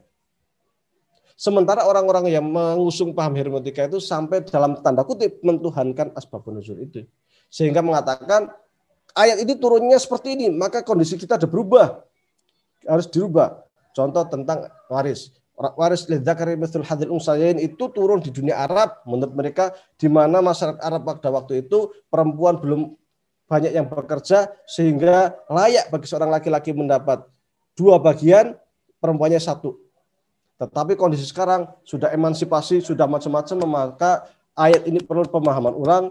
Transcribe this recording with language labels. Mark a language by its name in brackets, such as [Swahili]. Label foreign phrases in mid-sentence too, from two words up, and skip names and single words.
[Indonesian] Sementara orang-orang yang mengusung paham hermeneutika itu sampai dalam tanda kutip mentuhankan [Arabic] أسباب النزول [Indonesian] itu. Sehingga mengatakan ayat ini turunnya seperti ini, maka kondisi kita ada berubah. Harus dirubah. Contoh tentang waris. Waris [Arabic] للذكر مثل حظ الأنثيين [Indonesian] itu turun di dunia Arab menurut mereka, di mana masyarakat Arab pada waktu itu perempuan belum banyak yang bekerja sehingga layak bagi seorang laki-laki mendapat 2 bagian, perempuannya 1. Tetapi kondisi sekarang sudah emansipasi, sudah macam-macam, maka ayat ini perlu pemahaman ulang.